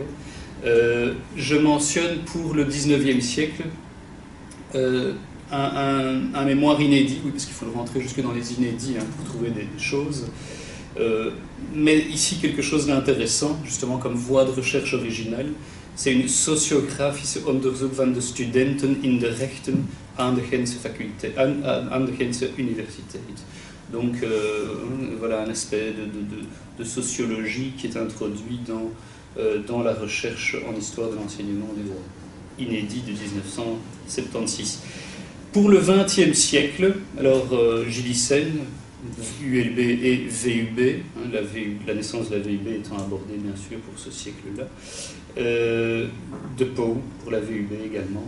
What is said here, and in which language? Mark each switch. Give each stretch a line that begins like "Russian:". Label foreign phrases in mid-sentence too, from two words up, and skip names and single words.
French: Je mentionne pour le 19e siècle un mémoire inédit, oui, parce qu'il faut rentrer jusque dans les inédits pour trouver des choses. Mais ici, quelque chose d'intéressant, justement comme voie de recherche originale, c'est une Sociographische Onderzoek van de Studenten in de Rechten aan de Gentse Universiteit. Donc voilà un aspect de sociologie qui est introduit dans la recherche en histoire de l'enseignement du droit, inédit de 1976. Pour le XXe siècle, alors Gillissen, ULB et VUB, la naissance de la VUB étant abordée bien sûr pour ce siècle-là, de Pau pour la VUB également.